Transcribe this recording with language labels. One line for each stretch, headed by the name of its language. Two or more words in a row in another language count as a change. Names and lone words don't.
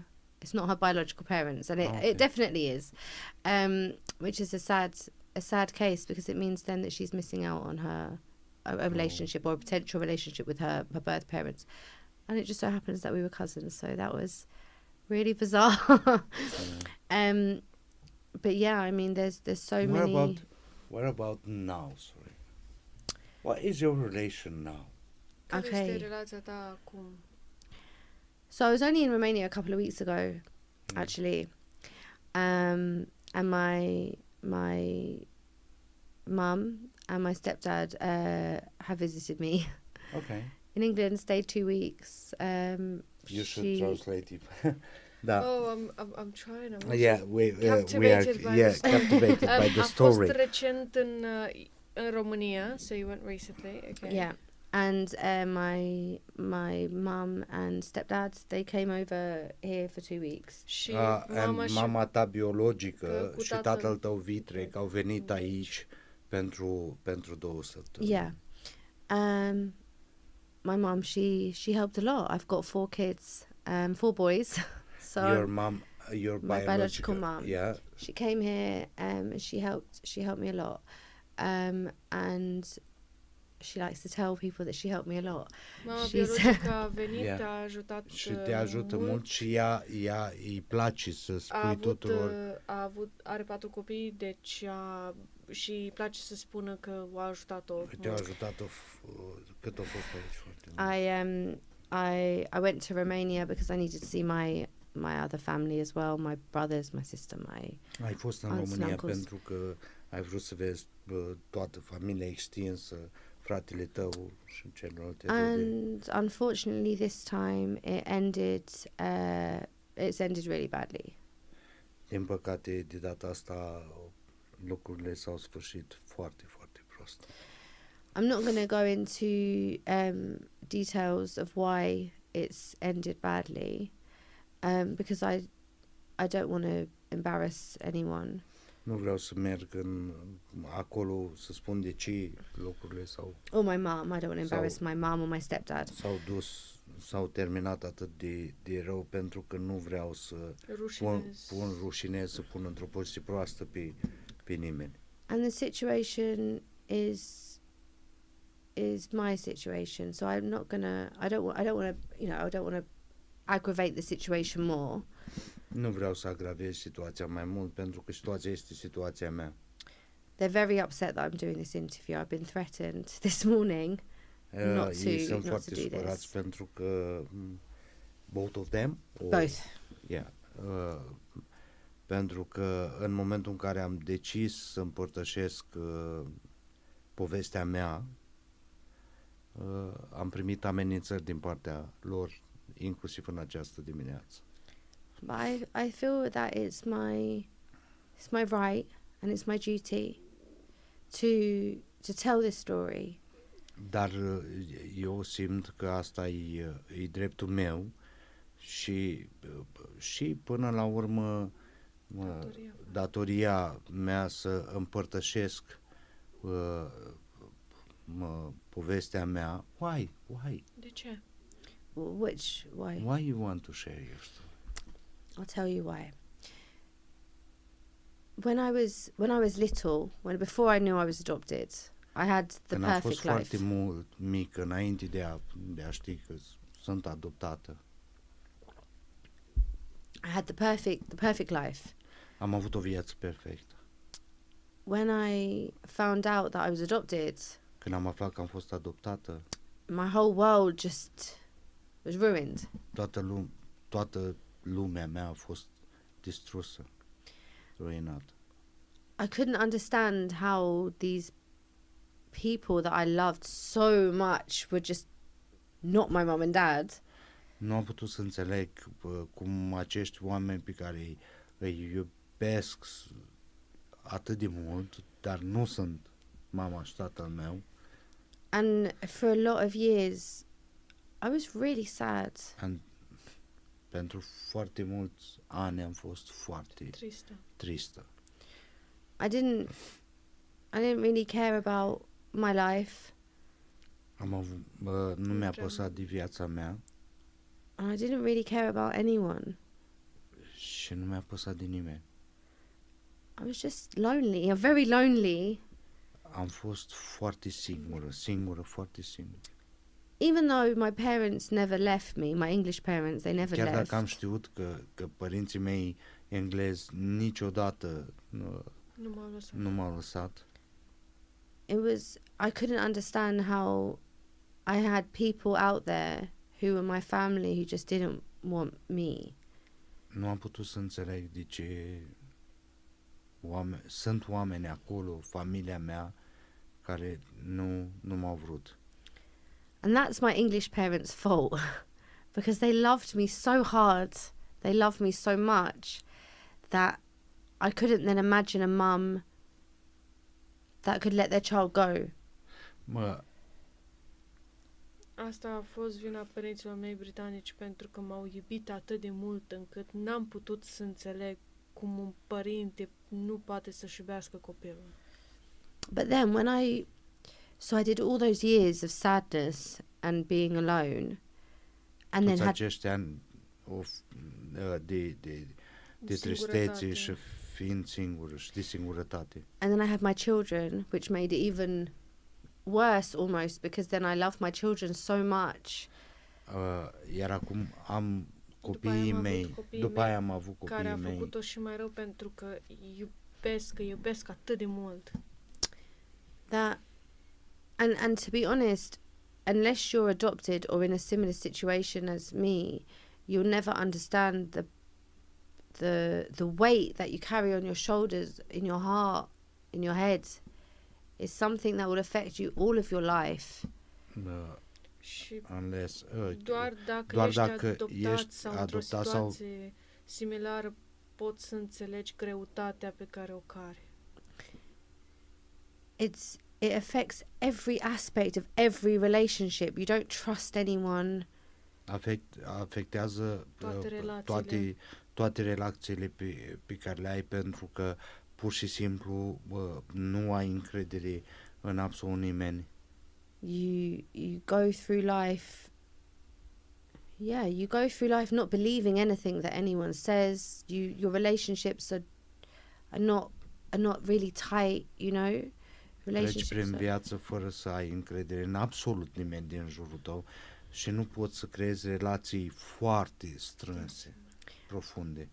English: It's not her biological parents, and it definitely is, which is a sad case, because it means then that she's missing out on a relationship or a potential relationship with her birth parents. And it just so happens that we were cousins, so that was really bizarre. But yeah, I mean, there's so many. What about now? Sorry. What is your relation now?
Romanian: Care
English: Okay.
Romanian: este relația ta acum?
English: So I was only in Romania a couple of weeks ago, actually, and my mum and my stepdad have visited me Okay. in England. Stayed 2 weeks. You should translate it.
Romanian: Da.
English: Oh, I'm trying. I'm Yeah, we are captivated by the story. captivated by the A story.
Romanian: fost recent în România,
English: so you went recently. Okay. Yeah, and my mum and stepdad, they came over here for 2 weeks.
Romanian: Și And mama ta biologică cu și tatăl. tatăl tău vitreg au venit aici pentru 2 săptămâni.
English: Yeah. My mum, she helped a lot. I've got 4 kids, 4 boys. So Your my biological mum. Yeah. she came here, and she helped me a lot, and she likes to tell people that she helped me a lot.
Romanian: Mama
English: She's-
Romanian: biologică a venit,
English: Yeah.
Romanian: a ajutat Și te ajută mult și ea îi place să A spui avut, tuturor. are 4 copii, deci și îi place să spună că o ajutat-o. Te-a mult. ajutat-o cât a fost aici foarte mult.
English: I went to Romania because I needed to see my other family as well, my brothers, my sister,
Romanian: Ai fost în
English: aunts and
Romanian: România
English: uncles.
Romanian: pentru că ai vrut să vezi toată familia extinsă, fratele tău și celelalte rude.
English: And unfortunately, this time it's ended really badly.
Romanian: Din păcate, de data asta, lucrurile s-au sfârșit foarte, foarte prost.
English: I'm not going to go into details of why it's ended badly, because I don't want to embarrass anyone.
Romanian: Nu vreau să merg acolo să spun de ce lucrurile
English: Or my mum. I don't want to embarrass my mum or my stepdad.
Romanian: s-au terminat atât de rău, pentru că nu vreau să rușinez, să pun într-o poziție proastă pe nimeni.
English: And the situation is my situation, so I'm not gonna. I don't want to. I don't want to aggravate the situation more.
Romanian: Nu vreau să agravez situația mai mult, pentru că situația este situația mea.
English: They're very upset that I'm doing this interview. I've been threatened this morning
Romanian: Ei sunt foarte supărați pentru că
English: both of them? Both. Yeah.
Romanian: Pentru că în momentul în care am decis să împărtășesc povestea mea, am primit amenințări din partea lor, inclusiv în această dimineață.
English: But I feel that it's my right and it's my duty to tell this story.
Romanian: Dar eu simt că asta e dreptul meu și până la urmă datoria mea să împărtășesc povestea mea.
English: Why?
Romanian: De ce?
English: Why? Why you want to share your story? I'll tell you why. When I was little, before I knew I was adopted, I had the
Romanian: Când
English: perfect
Romanian: am fost
English: life.
Romanian: foarte mult mic, înainte de a ști că sunt adoptată,
English: I had the perfect life.
Romanian: am avut o viață perfectă.
English: When I found out that I was adopted,
Romanian: Când am aflat că am fost adoptată,
English: my whole world just was ruined.
Romanian: toată lumea mea a fost distrusă, ruinată.
English: I couldn't understand how these people that I loved so much were just not my mum and dad.
Romanian: Nu am putut să înțeleg cum acești oameni pe care îi iubesc atât de mult, dar nu sunt mama și tatăl meu.
English: And for a lot of years, I was really sad.
Romanian: Pentru foarte mulți ani am fost foarte tristă.
English: I didn't really care about my life.
Romanian: Nu mi-a păsat de viața mea.
English: And I didn't really care about anyone.
Romanian: Și nu mi-a păsat de nimeni.
English: I was just lonely, very lonely.
Romanian: Am fost foarte singură, foarte singură.
English: Even though my parents never left me, my English parents, they never left.
Romanian: Chiar dacă am știut că părinții mei englezi niciodată nu m-au lăsat.
English: I couldn't understand how I had people out there who were my family who just didn't want me.
Romanian: Nu am putut să înțeleg de ce sunt oameni acolo, familia mea, care nu m-au vrut.
English: And that's my English parents' fault because they loved me so hard, they loved me so much that I couldn't then imagine a mum that could let their child go.
Romanian: Asta a fost vina părinților mei britanici, pentru că m-au iubit atât de mult încât n-am putut să înțeleg cum un părinte nu poate să-și iubească copilul.
English: But then I did all those years of sadness and being alone, and
Romanian: Toți
English: then
Romanian: acești ani de tristețe și fiind singură și de singurătate.
English: And then I had my children, which made it even worse almost, because then I loved my children so much.
Romanian: Iar acum am copiii mei, după aia am avut copiii mei. Care a făcut-o și mai rău, pentru că iubesc atât de mult.
English: And to be honest, unless you're adopted or in a similar situation as me, you'll never understand the weight that you carry on your shoulders, in your heart, in your head, It's something that will affect you all of your life.
Romanian: Și
English: Unless,
Romanian: doar dacă doar ești dacă adoptat ești sau într-o adoptat sau- situație similară, poți să înțelegi greutatea pe care o care.
English: It affects every aspect of every relationship. You don't trust anyone.
Romanian: Afectează Toate relațiile. toate relațiile pe care le ai, pentru că pur și simplu nu ai încredere în absolut nimeni.
English: You go through life. Yeah, you go through life not believing anything that anyone says. Your relationships are not really tight, you know.
Romanian: Treci prin viață fără să ai încredere în absolut nimeni din jurul tău și nu poți să creezi relații foarte strânse, profunde.